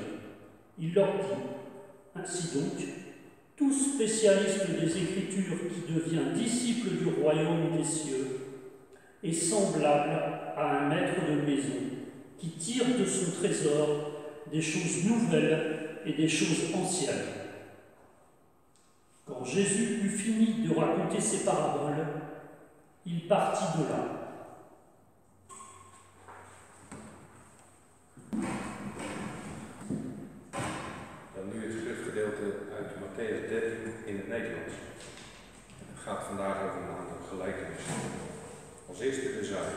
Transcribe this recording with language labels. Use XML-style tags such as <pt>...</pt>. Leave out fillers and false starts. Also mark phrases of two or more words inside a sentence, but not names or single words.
<fr>Il leur dit, ainsi donc, tout spécialiste des Écritures qui devient disciple du royaume des cieux est semblable à un maître de maison qui tire de son trésor des choses nouvelles et des choses anciennes. Quand Jésus eut fini de raconter ses paraboles, il partit de là.</fr> <nl>Dan nu het schriftgedeelte uit Mattheüs 13 in het Nederlands. Het gaat vandaag over een aantal gelijkenissen. Als eerste de zaaier.</nl>